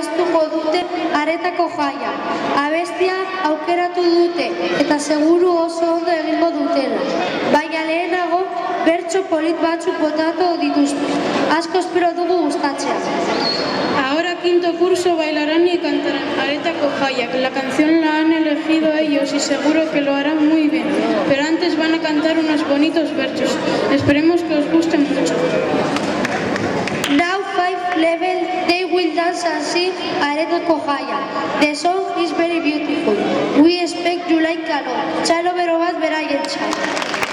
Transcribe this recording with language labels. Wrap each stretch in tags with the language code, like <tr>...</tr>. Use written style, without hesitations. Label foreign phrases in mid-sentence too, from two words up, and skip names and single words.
<eu>egingo dute aretako jaia. Abestia aukeratu dute eta seguru oso ondo egingo dutela. Baina lehenago bertso polit batzuk botatu dituzte. Asko espero dugu gustatzea.</eu> <es>Ahora quinto curso bailarán y cantarán Aretako Jaiak. La canción la han elegido ellos y seguro que lo harán muy bien. Pero antes van a cantar unos bonitos versos. Esperemos que os gusten mucho.</es> <en>Now 5 level, they will dance and sing Aretako Jaia. The song is very beautiful. We expect you like a lot.</en> <eu>Txalo bero bat beraientzat.</eu>